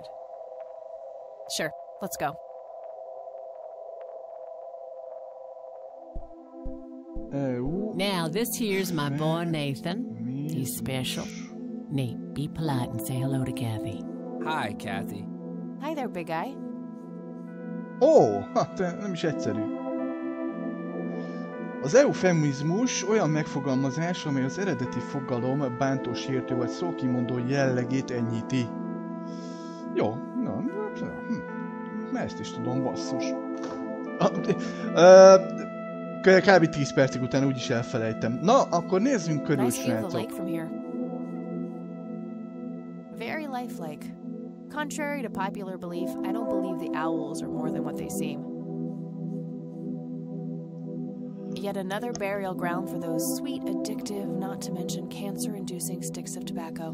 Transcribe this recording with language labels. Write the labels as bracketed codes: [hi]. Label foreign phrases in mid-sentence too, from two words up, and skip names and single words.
[en] Sure, let's go. Now, this here's my boy Nathan. He's special. Nate, be polite and say hello to Kathy. Hi, Kathy. Hi there, big guy. [hu] Ó, hát nem is egyszerű. Az eufemizmus olyan megfogalmazás, amely az eredeti fogalom bántó, sértő vagy szókimondó jellegét enyhíti. Jó, ezt is tudom, basszus. Kb. 10 percig után úgyis elfelejtem. Na, akkor nézzünk körül, srácok. [en] Very lifelike. Contrary to popular belief, I don't believe the owls are more than what they seem. Yet another burial ground for those sweet, addictive, not to mention cancer-inducing sticks of tobacco.